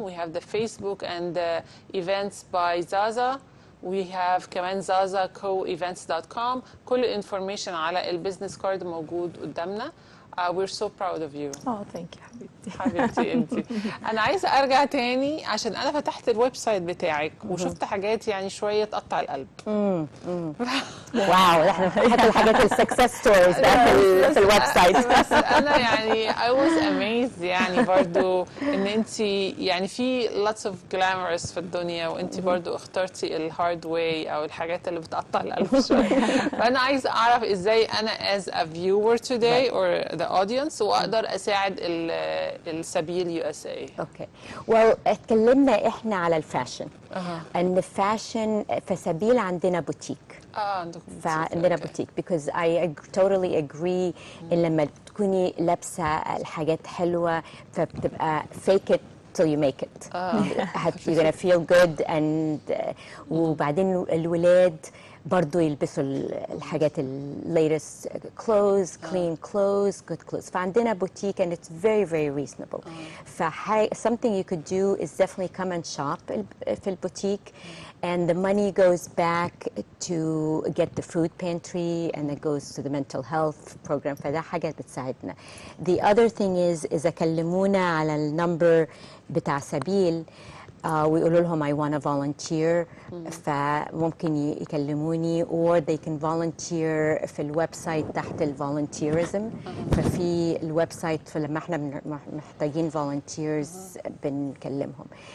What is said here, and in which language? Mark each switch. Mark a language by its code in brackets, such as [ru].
[en] We have the Facebook and the events by Zaza. We have [ar] كمان [en] zazacoevents.com. [ar] كل الانفورميشن على البيزنس كارد موجود قدامنا. [en] We're so proud of you. Oh, thank you, [ar] حبيبتي. حبيبتي انت. انا عايزه ارجع تاني عشان انا فتحت الويب سايت بتاعك وشفت حاجات يعني شويه تقطع القلب. واو، احنا حتى الحاجات السكسس ستوريز في الويب سايت. بس انا يعني [en] I was amazed [ar] يعني برضو ان انت يعني في [en] lots of glamorous [ar] في الدنيا، وانت برضو اخترتي الهارد واي او الحاجات اللي بتقطع القلب شويه. فانا عايزه اعرف ازاي انا [en] as a viewer today or the audience [ar] واقدر اساعد السبيل USA. اوكي، اتكلمنا احنا على الفاشن. ان الفاشن في سبيل عندنا بوتيك. عندكم فعندنا بوتيك [en] because I totally agree [ar] ان لما تكوني لابسه الحاجات حلوه فبتبقى [en] fake it till you make it. you're gonna feel good and [ar] وبعدين الولاد برضو يلبسوا الحاجات [en] latest clothes, clean clothes, good clothes. [ar] فعندنا بوتيك [en] and it's very very reasonable. something you could do is definitely come and shop [ar] في البوتيك, [en] and the money goes back to get the food pantry and it goes to the mental health program. [ar] فده حاجة بتساعدنا. [en] The other thing is [ar] إذا كلمونا على النمبر بتاع سبيل ويقولوا لهم [en] I want to volunteer, [ar] فممكن يكلموني [en] or they can volunteer [ar] في الويب سايت تحت الفولنتيرزم. ففي الويب سايت فلما احنا محتاجين volunteers بنكلمهم.